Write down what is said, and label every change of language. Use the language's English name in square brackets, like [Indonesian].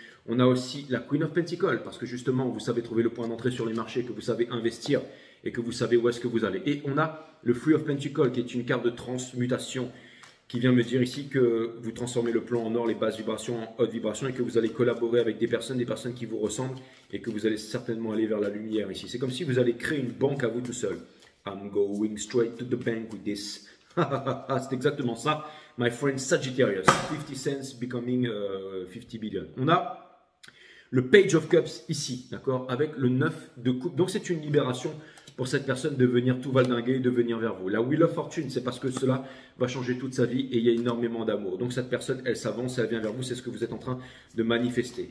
[French] On a aussi la Queen of Pentacles, parce que justement, vous savez trouver le point d'entrée sur les marchés, que vous savez investir et que vous savez où est-ce que vous allez. Et on a le Three of Pentacles, qui est une carte de transmutation, qui vient me dire ici que vous transformez le plan en or, les basses vibrations en hautes vibrations, et que vous allez collaborer avec des personnes qui vous ressemblent, et que vous allez certainement aller vers la lumière ici. C'est comme si vous allez créer une banque à vous tout seul. [English] I'm going straight to the bank with this. [French] C'est exactement ça. [English] My friend Sagittarius, 50 cents becoming 50 billion. [French] On a le Page of Cups ici, d'accord, avec le 9 de coupe. Donc c'est une libération pour cette personne de venir tout valdinguer, de venir vers vous. La Wheel of Fortune, c'est parce que cela va changer toute sa vie et il y a énormément d'amour. Donc cette personne, elle s'avance, elle vient vers vous, c'est ce que vous êtes en train de manifester.